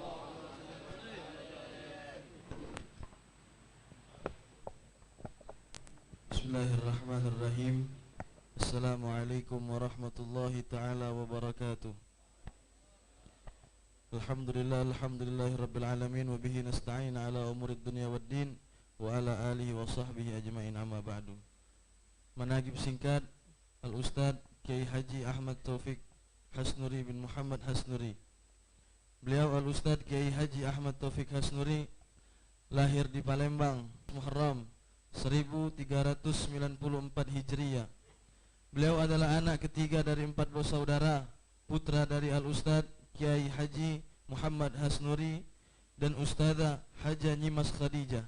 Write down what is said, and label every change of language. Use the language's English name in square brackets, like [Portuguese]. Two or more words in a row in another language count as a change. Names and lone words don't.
[Arabic] بسم الله الرحمن الرحيم. السلام عليكم ورحمة الله تعالى وبركاته. الحمد لله رب العالمين، وبه نستعين على أمور الدنيا والدين، وعلى آله وصحبه أجمعين، أما بعد. [Indonesian] Managib singkat Al-Ustaz Kiai Haji Ahmad Taufik Hasnuri bin Muhammad Hasnuri. Beliau Al-Ustaz Kiai Haji Ahmad Taufik Hasnuri lahir di Palembang, Muharram 1394 Hijriah. Beliau adalah anak ketiga dari 4 bersaudara, putra dari Al-Ustaz Kiai Haji Muhammad Hasnuri dan Ustazah Haja Nyimas Khadijah.